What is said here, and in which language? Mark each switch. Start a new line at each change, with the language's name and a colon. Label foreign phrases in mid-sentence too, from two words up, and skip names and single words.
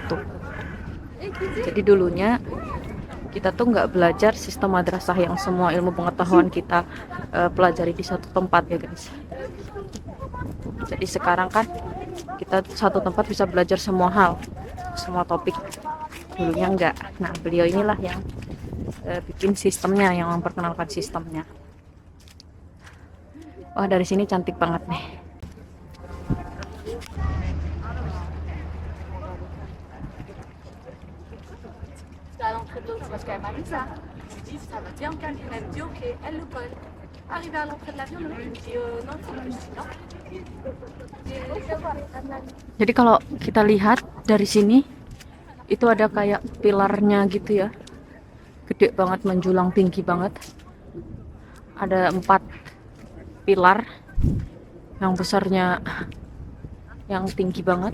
Indonesian: Jadi dulunya kita tuh nggak belajar sistem madrasah yang semua ilmu pengetahuan kita pelajari di satu tempat ya guys. Jadi sekarang kan kita satu tempat bisa belajar semua hal, semua topik. Dulunya enggak. Nah, beliau inilah yang bikin sistemnya, yang memperkenalkan sistemnya. Wah, dari sini cantik banget nih.
French: à l'entrée de l'eau, tu passes quand même à ça. Je lui dis, ça va bien me calmer. Elle me dit, ok, elle le colle. Arrivé à l'entrée de l'avion, le mec il me dit, non, il faut plus. Je dis, non.
Indonesian: Jadi kalau kita lihat dari sini, itu ada kayak pilarnya gitu ya. Gede banget, menjulang tinggi banget. Ada 4 pilar yang besarnya, yang tinggi banget.